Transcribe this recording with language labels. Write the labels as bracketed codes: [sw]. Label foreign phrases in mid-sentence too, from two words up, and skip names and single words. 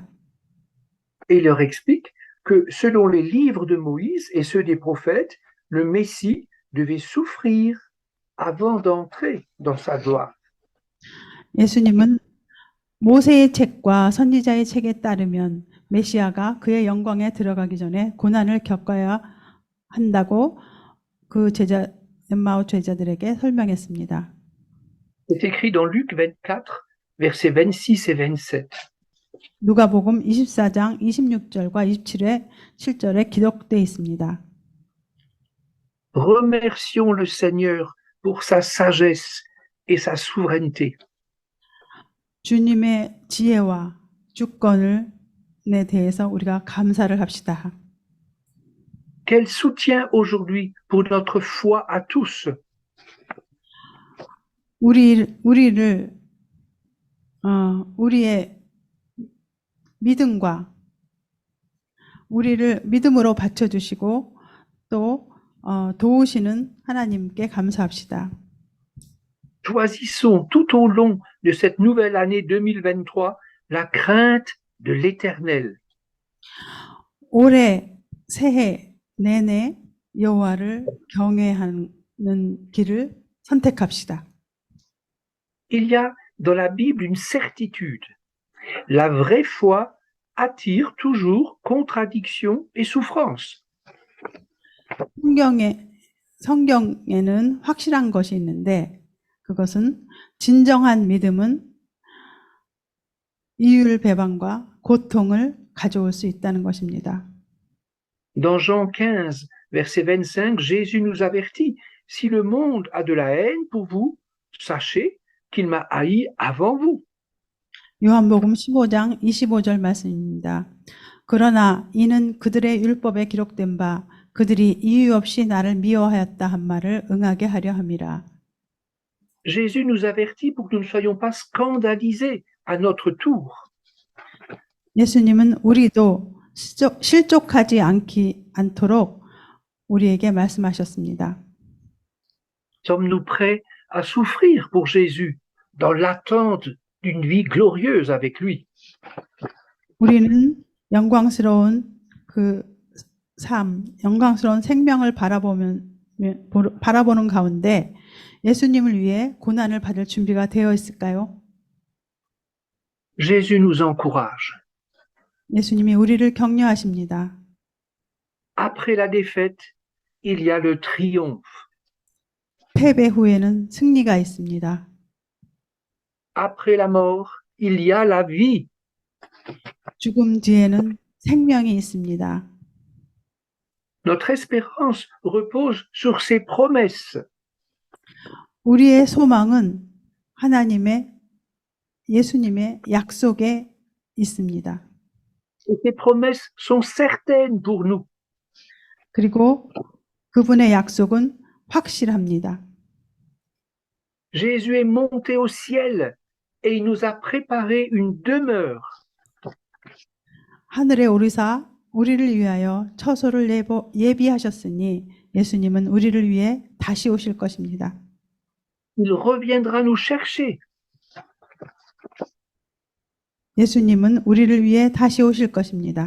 [fr] Et il leur explique que selon les livres de Moïse et ceux des prophètes, le Messie devait souffrir avant d'entrer dans sa gloire. [ko] 예수님은 모세의 책과 선지자의 책에 따르면 메시아가 그의 영광에 들어가기 전에 고난을 겪어야 한다고 그 엠마오 제자들에게 설명했습니다. [fr] C'est écrit dans Luc 24, versets 26 et 27. [ko] 누가복음 24장 26절과 27절에 기록되어 있습니다. [fr] Remercions le Seigneur pour sa sagesse et sa souveraineté. [ko] 주님의 지혜와 주권에 대해서 우리가 감사를 합시다. [fr] Quel soutien aujourd'hui pour notre foi à tous. [ko] 우리의 믿음과 우리를 믿음으로 받쳐주시고 또 도우시는 하나님께 감사합시다. [fr] Choisissons tout au long de cette nouvelle année 2023 la crainte de l'Éternel. [ko] 올해 새해 내내 여호와를 경외하는 길을 선택합시다. [fr] Il y a dans la Bible une certitude. La vraie foi attire toujours contradiction et souffrance. [ko] 성경에는 확실한 것이 있는데 그것은 진정한 믿음은 이율배반과 고통을 가져올 수 있다는 것입니다. [fr] Dans Jean 15, verset 25, Jésus nous avertit, si le monde a de la haine pour vous, sachez qu'il m'a haï avant vous. [ko] 요한복음 15장 25절 말씀입니다. 그러나 이는 그들의 율법에 기록된 바 그들이 이유 없이 나를 미워하였다 한 말을 응하게 하려 함이라. [fr] Jésus nous avertit pour que nous ne soyons pas scandalisés à notre tour. [ko] 예수님은 우리도 실족하지 않도록 우리에게 말씀하셨습니다. [fr] Sommes-nous prêts à souffrir pour Jésus dans l'attente d'une vie glorieuse avec lui? [ko] 우리는 영광스러운 영광스러운 생명을 바라보는 가운데 예수님을 위해 고난을 받을 준비가 되어 있을까요? [fr] Jésus nous encourage. [ko] 예수님이 우리를 격려하십니다. [fr] Après la défaite, il y a le triomphe. [ko] 패배 후에는 승리가 있습니다. [fr] Après la mort, il y a la vie. [ko] 죽음 뒤에는 생명이 있습니다. [fr] Notre espérance repose sur ses promesses. [ko] 우리의 소망은 예수님의 약속에 있습니다. [fr] Et ces promesses sont certaines pour nous. [ko] 그리고 그분의 약속은 확실합니다. [fr] Jésus est monté au ciel et il nous a préparé une demeure. [ko] 하늘에 오르사 우리를 위하여 처소를 예비하셨으니 예수님은 우리를 위해 다시 오실 것입니다. [fr] Il reviendra nous chercher. [ko] 예수님은 우리를 위해 다시 오실 것입니다.